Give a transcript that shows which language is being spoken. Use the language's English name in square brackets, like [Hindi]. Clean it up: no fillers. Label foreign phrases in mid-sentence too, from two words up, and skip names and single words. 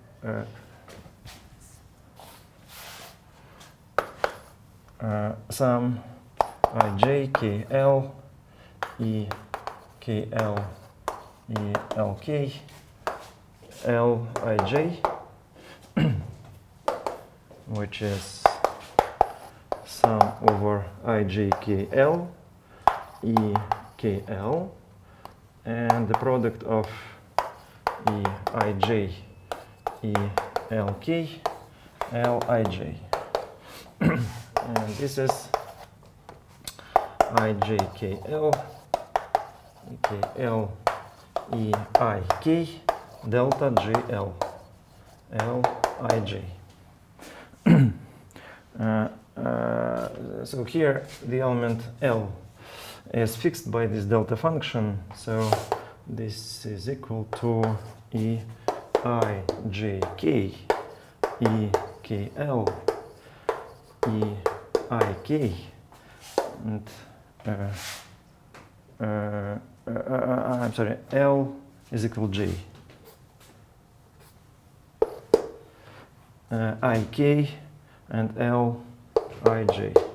[English] sum ij kl e kl e lk lij, which is sum over ij kl e kl and the product of e ij e lk lij. And this is ijkl kl e ik delta gl lij. So here the element L is fixed by this delta function, so this is equal to e ijk e kl e ik and I'm sorry, L is equal J. Ik and L ij.